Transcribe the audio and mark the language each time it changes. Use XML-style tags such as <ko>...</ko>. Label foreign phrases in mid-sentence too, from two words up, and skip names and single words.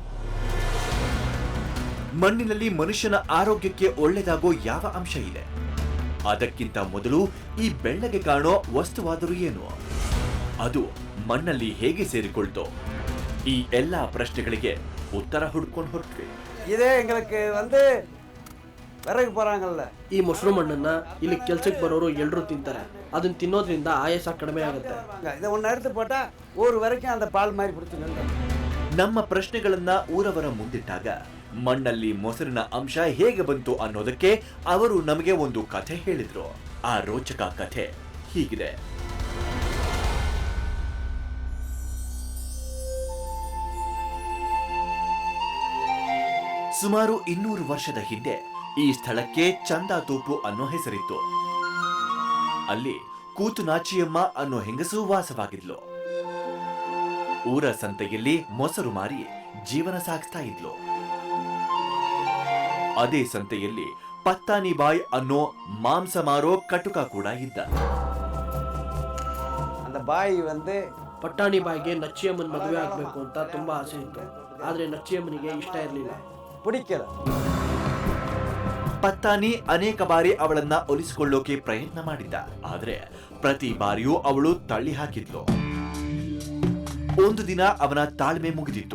<kn>ಮಣ್ಣಿನಲ್ಲಿ ಮನುಷ್ಯನ ಆರೋಗ್ಯಕ್ಕೆ ಒಳ್ಳೆಯದಾಗೋ ಯಾವ ಅಂಶ ಇದೆ? ಅದಕ್ಕಿಂತ ಮೊದಲು ಈ ಬೆಳ್ಳಗೆ ಕಾಣೋ ವಸ್ತುವಾದರೂ ಏನು? ಅದು ಮಣ್ಣಲ್ಲಿ ಹೇಗೆ ಸೇರಿಕೊಳ್ತೋ? ಈ ಎಲ್ಲಾ ಪ್ರಶ್ನೆಗಳಿಗೆ ಉತ್ತರ ಹುಡ್ಕೊಂಡು ಹೊರಟ್ವಿ.</kn> <ta>இதே எங்களுக்கு வந்து விறகு போறாங்கல்ல,</ta> <kn>ಈ ಮೊಸರು ಮಣ್ಣನ್ನ ಇಲ್ಲಿ ಕೆಲ್ಸಕ್ಕೆ ಬರೋರು ಎಲ್ಲರೂ ತಿಂತಾರೆ. ಅದನ್ನ ತಿನ್ನೋದ್ರಿಂದ ಆಯಾಸ ಕಡಿಮೆ ಆಗುತ್ತೆ.</kn> <ta>இதை ஒன்று எடுத்து போட்டா ஒரு வரைக்கும் அந்த பால் மாதிரி பிடிச்சி நின்று.</ta> <kn>ನಮ್ಮ ಪ್ರಶ್ನೆಗಳನ್ನ ಊರವರ ಮುಂದಿಟ್ಟಾಗ ಮಣ್ಣಲ್ಲಿ ಮೊಸರಿನ ಅಂಶ ಹೇಗೆ ಬಂತು ಅನ್ನೋದಕ್ಕೆ ಅವರು ನಮಗೆ ಒಂದು ಕಥೆ ಹೇಳಿದ್ರು. ಆ ರೋಚಕ ಕಥೆ ಹೀಗಿದೆ. ಸುಮಾರು 200 ವರ್ಷದ ಹಿಂದೆ ಈ ಸ್ಥಳಕ್ಕೆ ಚಂದಾತೋಪು ಅನ್ನೋ ಹೆಸರಿತ್ತು. ಅಲ್ಲಿ ಕೂತು ನಾಚಿಯಮ್ಮ ಅನ್ನೋ ಹೆಂಗಸು ವಾಸವಾಗಿದ್ಲು. ಊರ ಸಂತೆಯಲ್ಲಿ ಮೊಸರು ಮಾರಿ ಜೀವನ ಸಾಗಿಸ್ತಾ ಇದ್ಲು. ಅದೇ ಸಂತೆಯಲ್ಲಿ ಪತ್ತಾನಿ ಬಾಯ್ ಅನ್ನೋ ಮಾಂಸ ಮಾರೋ ಕಟುಕ ಕೂಡ ಇದ್ದ.</kn> <ta>அந்த பாய் வந்து</ta> <kn>ಪಟ್ಟಾಣಿ ಬಾಯಿಗೆ ನಚ್ಚಿಯಮ್ಮನ ಮದುವೆ ಆಗ್ಬೇಕು ಅಂತ ತುಂಬಾ ಆಸೆ ಇತ್ತು. ಆದ್ರೆ ನಚ್ಚಿಯಮ್ಮನಿಗೆ ಇಷ್ಟ ಇರಲಿಲ್ಲ.</kn> <ta>பிடிக்கல.</ta> <kn>ಪತ್ತಾನಿ ಅನೇಕ ಬಾರಿ ಅವಳನ್ನ ಒಲಿಸಿಕೊಳ್ಳೋಕೆ ಪ್ರಯತ್ನ ಮಾಡಿದ್ದ. ಆದ್ರೆ ಪ್ರತಿ ಬಾರಿಯೂ ಅವಳು ತಳ್ಳಿ ಹಾಕಿದ್ಲು. ಒಂದು ದಿನ ಅವನ ತಾಳ್ಮೆ ಮುಗಿದಿತ್ತು.</kn>